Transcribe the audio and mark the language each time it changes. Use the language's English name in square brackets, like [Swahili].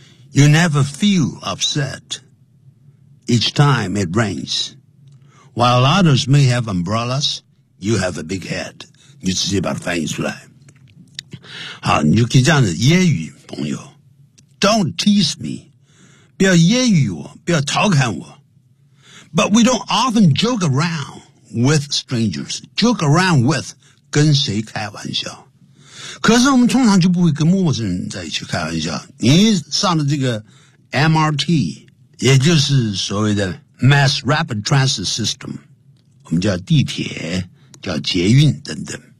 [English] You never feel upset each time it rains. While others may have umbrellas, you have a big head. [Chinese] 你直接把它翻译出来。好，你就可以这样子揶揄朋友。 [English] Don't tease me. [Chinese] 不要揶揄我，不要调侃我。 [English] But we don't often joke around with strangers. [Chinese] Joke around with 跟谁开玩笑。可是我们通常就不会跟陌生人在一起开玩笑。你上的这个 MRT, 也就是所谓的 Mass Rapid Transit System, 我们叫地铁、叫捷运等等。